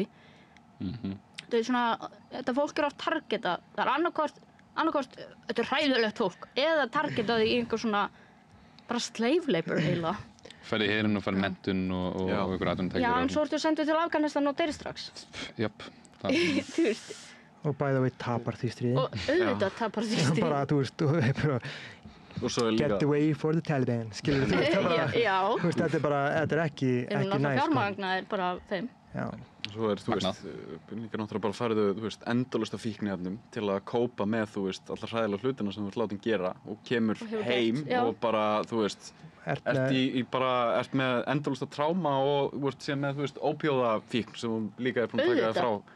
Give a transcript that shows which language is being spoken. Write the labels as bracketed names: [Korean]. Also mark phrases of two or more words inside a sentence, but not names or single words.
[Icelandic] Það er svona, þetta fólk er oft targetað, það er annarkvort, þetta er hræðilegt fólk, eða targetað í einhver svona, bara [English] slave labor [Icelandic] eiginlega. Ferði í herinn og ferði menntun og einhver atvinnutækifæri. Já, en svo ertu sendur til Afganistan og deyr strax. Jöp. Þú veist. [English] Og by the way, [Icelandic] tapar því stríði. Og auðvitað tapar því stríði. Bara, þú veist, [English] get away for the Taliban, [Icelandic] skilur þú? Já. Þú veist, þetta er ekki næst. Við erum náttúrulega fjármagnaðir bara þeim. Svo þú veist, líka náttúrulega bara færðu, þú veist, endalaust af fíkniefnum til að kópa með, þú veist, allar hræðilega hlutina sem þú ert látin gera og kemur heim og bara, þú veist, ert með endalaust af tráma og þú ert síðan með, þú veist, ópíóðafíkn sem þú líka búin að taka það frá.